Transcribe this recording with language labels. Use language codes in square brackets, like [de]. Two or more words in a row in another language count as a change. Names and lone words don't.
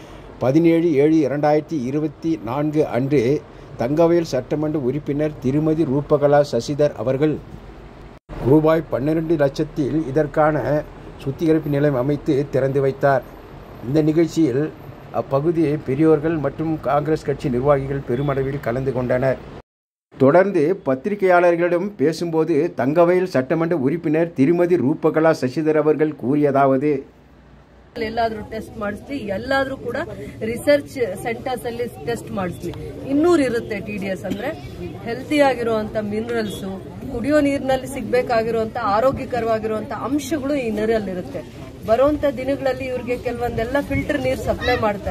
[ta] 17/7/2024 அன்று தங்கவயல் சட்டமன்ற உறுப்பினர் திருமதி ரூபகலா சசிதர் அவர்கள் ரூபாய் 12 லட்சத்தில் இதற்கான சுத்திகரிப்பு நிலையம் அமைத்து திறந்து வைத்தார். இந்த நிகழ்ச்சியில் அப்பகுதி பெரியோர்கள் மற்றும் காங்கிரஸ் கட்சி நிர்வாகிகள் பெருமளவில் கலந்து கொண்டனர். தொடர்ந்து பத்திரிகையாளர்களிடம் பேசும்போது தங்கவயல் சட்டமன்ற உறுப்பினர் திருமதி ரூபகலா சசிதர் அவர்கள் கூறியதாவது: [kn] ಎಲ್ಲಾದ್ರೂ ಟೆಸ್ಟ್ ಮಾಡಿಸ್ಲಿ, ಎಲ್ಲಾದ್ರೂ ಕೂಡ [en] research centers [kn] ಅಲ್ಲಿ ಟೆಸ್ಟ್ ಮಾಡಿಸ್ಲಿ. 200 ಇರುತ್ತೆ TDS ಅಂದ್ರೆ ಹೆಲ್ತಿ ಆಗಿರುವಂತ ಮಿನರಲ್ಸ್, ಕುಡಿಯೋ ನೀರಿನಲ್ಲಿ ಸಿಗ್ಬೇಕಾಗಿರುವಂತ ಆರೋಗ್ಯಕರವಾಗಿರುವಂತ ಅಂಶಗಳು ಈ ನೀರಲ್ಲಿರುತ್ತೆ. ಬರುವಂತ ದಿನಗಳಲ್ಲಿ ಇವ್ರಿಗೆ ಕೆಲವೊಂದೆಲ್ಲ ಫಿಲ್ಟರ್ ನೀರು ಸಪ್ಲೈ ಮಾಡ್ತಾರೆ.